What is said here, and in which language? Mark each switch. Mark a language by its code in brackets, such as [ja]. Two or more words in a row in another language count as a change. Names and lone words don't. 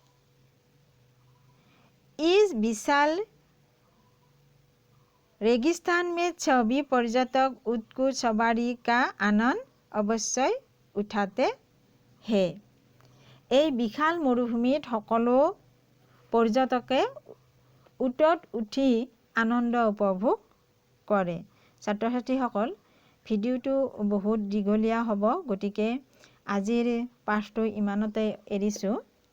[hi] इस विशाल रेगिस्तान में सभी पर्यटक ऊँट सवारी का आनंद अवश्य उठाते हैं। [as] এই বিশাল মৰুভূমিত সকলো পৰ্যটকে উটত উঠি আনন্দ উপভোগ কৰে। ছাত্ৰ ছাত্ৰীসকল, ভিডিঅ'টো বহুত দীঘলীয়া হ'ব, গতিকে আজিৰ পাঠটো ইমানতে এৰিছোঁ।